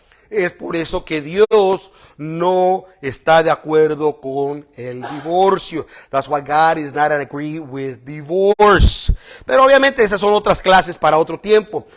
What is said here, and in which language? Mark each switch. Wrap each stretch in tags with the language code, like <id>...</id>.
<es>Es por eso que Dios no está de acuerdo con el divorcio.</es> <en>That's why God is not agree with divorce.</en> <es>Pero obviamente esas son otras clases para otro tiempo.</es>